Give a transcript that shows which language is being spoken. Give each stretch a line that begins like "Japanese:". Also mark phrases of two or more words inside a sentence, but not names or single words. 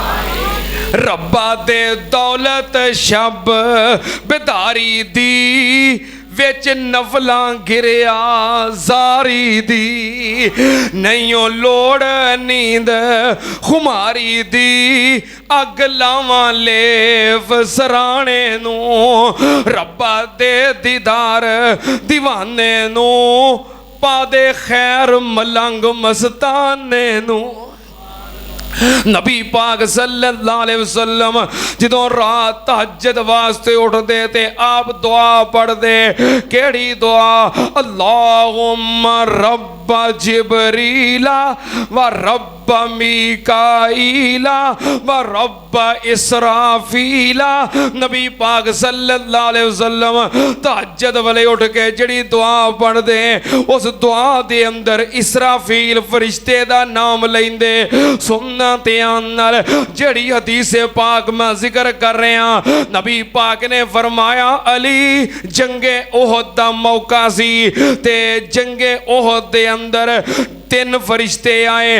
Punjabi: ਰੱਬਾ ਦੇ ਦੌਲਤ ਸ਼ਬ ਬੇਦਾਰੀ ਦੀ, ਵਿਚ ਨਫ਼ਲਾਂ ਗਿਰੀਆ ਜ਼ਾਰੀ ਦੀ, ਨਹੀਂ ਲੋੜ ਨੀਂਦ ਖ਼ੁਮਾਰੀ ਦੀ, ਅੱਗ ਲਾਵਾਂ ਲੇਫ਼ ਸਰਾਣੇ ਨੂੰ, ਰੱਬਾ ਦੇ ਦੀਦਾਰ ਦੀਵਾਨੇ ਨੂੰ, ਪਾ ਦੇ ਖ਼ੈਰ ਮਲੰਗ ਮਸਤਾਨੇ ਨੂੰ। ਨਬੀ ਪਾਕ
Arabic: صلى الله عليه وسلم
Punjabi: ਜਦੋਂ ਰਾਤ ਤਹੱਜੁਦ ਵਾਸਤੇ ਉੱਠਦੇ ਤੇ ਆਪ ਦੁਆ ਪੜ੍ਹਦੇ। ਕਿਹੜੀ ਦੁਆ?
Arabic: اللهم رب جبريل ورب ميكائيل ورب إسرافيل.
Punjabi: ਨਬੀ ਪਾਕ
Arabic: صلى الله عليه وسلم
Punjabi: ਤਹੱਜੁਦ ਵਾਲੇ ਉੱਠ ਕੇ ਜਿਹੜੀ ਦੁਆ ਪੜ੍ਹਦੇ, ਉਸ ਦੁਆ ਦੇ ਅੰਦਰ ਇਸਰਾਫ਼ੀਲ ਫ਼ਰਿਸ਼ਤੇ ਦਾ ਨਾਮ ਲੈਂਦੇ। ਸੁਣ ਜਿਹੜੀ ਹਦੀਸ ਪਾਕ ਮੈਂ ਜ਼ਿਕਰ ਕਰ ਰਿਹਾ, ਨਬੀ ਪਾਕ ਨੇ ਫ਼ਰਮਾਇਆ ਅਲੀ ਜੰਗੇ ਉਹਦ ਦਾ ਮੌਕਾ ਸੀ ਤੇ ਜੰਗੇ ਉਹਦ ਦੇ ਅੰਦਰ 3 ਫ਼ਰਿਸ਼ਤੇ ਆਏ।